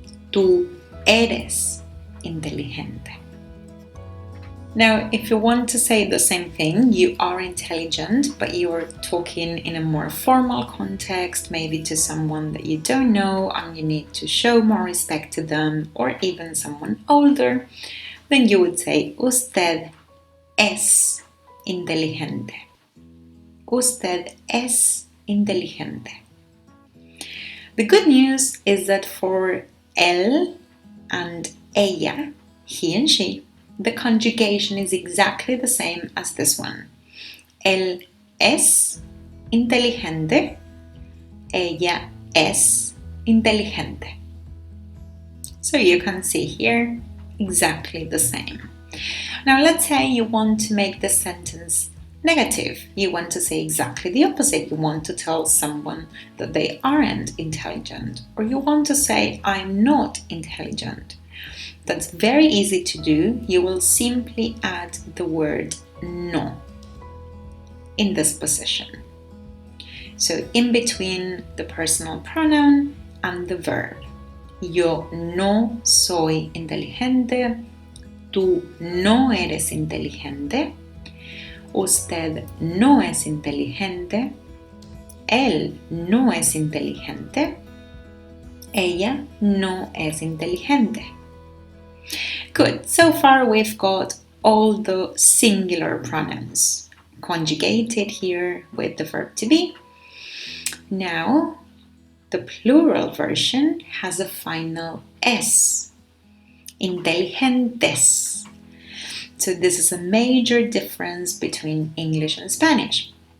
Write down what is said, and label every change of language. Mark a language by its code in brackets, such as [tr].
[es] Tú eres inteligente. [en] Now, if you want to say the same thing, you are intelligent, but you are talking in a more formal context, maybe to someone that you don't know and you need to show more respect to them, or even someone older, then you would say [es] usted es inteligente. Usted es inteligente. [en] The good news is that for él and ella, he and she, the conjugation is exactly the same as this one. [es] Él es inteligente, ella es inteligente. [en] So you can see here exactly the same. Now let's say you want to make the sentence negative. You want to say exactly the opposite. You want to tell someone that they aren't intelligent, or you want to say I'm not intelligent. That's very easy to do. You will simply add the word no in this position. So in between the personal pronoun and the verb. [es] Yo no soy inteligente. Tú no eres inteligente. Usted no es inteligente. Él no es inteligente. Ella no es inteligente. [en] Good. So far we've got all the singular pronouns conjugated here with the verb to be. Now, the plural version has a final S. Inteligentes. So this is a major difference between English and Spanish.